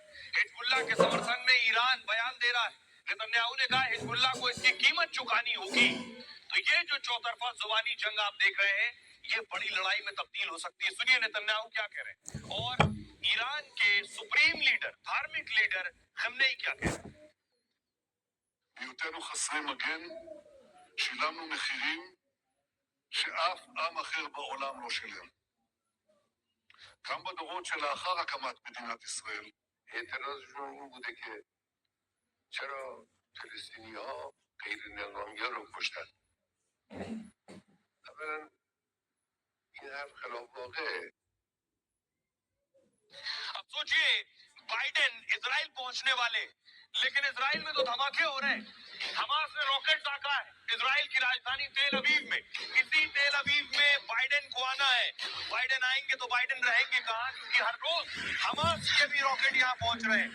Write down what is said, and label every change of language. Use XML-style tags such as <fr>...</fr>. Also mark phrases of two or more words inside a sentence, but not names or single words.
<hi>हिजबुल्लाह के समर्थन में ईरान बयान दे रहा है। नेतन्याहू ने कहा हिजबुल्लाह को इसकी कीमत चुकानी होगी। तो ये जो चौतरफा जुबानी जंग आप देख रहे हैं, ये बड़ी लड़ाई में तब्दील हो सकती है। सुनिए नेतन्याहू क्या कह रहे हैं और ईरान के</hi> <en>supreme leader,</en> <hi>धार्मिक लीडर खमनेई क्या कह रहे हैं।</hi> <he>בהיותנו חסרי מגן, שילמנו מחירים שאף עם אחר בעולם לא שילם. גם בדורות שלאחר הקמת מדינת ישראל.</he> <fa>اعتراضشون این بوده که چرا فلسطینی ها غیر نظامی‌ها رو کشتن. اولا این حرف خلاف واقعه.</fa> <hi>अब सोचिए, बाइडेन इजराइल पहुंचने वाले, लेकिन इजराइल में तो धमाके हो रहे हैं। हमास ने रॉकेट दागा है इजराइल की राजधानी तेल अवीव में। इसी तेल अवीव में बाइडेन को आना है। बाइडेन आएंगे तो बाइडेन रहेंगे कहां, क्योंकि हर रोज हमास के भी रॉकेट यहाँ पहुंच रहे हैं।</hi>